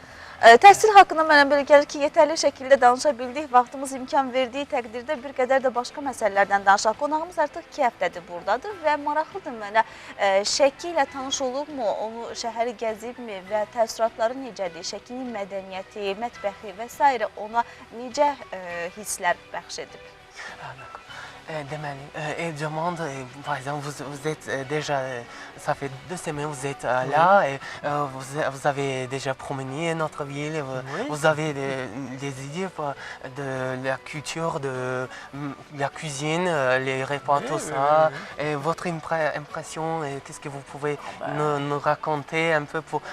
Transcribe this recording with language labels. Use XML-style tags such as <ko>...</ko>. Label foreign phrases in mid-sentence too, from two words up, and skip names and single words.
<az>Təhsil haqqında mənə belə gəlir ki, yetərli şəkildə danışa bildik, vaxtımız imkan verdiyi təqdirdə bir qədər də başqa məsələlərdən danışaq. Qonağımız artıq 2 həftədir buradadır və maraqlıdır mənə Şəki ilə tanış olubmu, onu şəhəri gəzibmi və təəssüratları necədir? Şəkinin mədəniyyəti, mətbəxi və s. ona necə hisslər bəxş edib?</az> <fr>Elle demande, par exemple, vous êtes déjà, ça fait 2 semaines vous êtes là, et vous avez déjà promené notre ville, vous avez des idées de la culture, de la cuisine, les repas, tout ça, et votre impression, qu'est-ce que vous pouvez nous raconter un peu pour...</fr>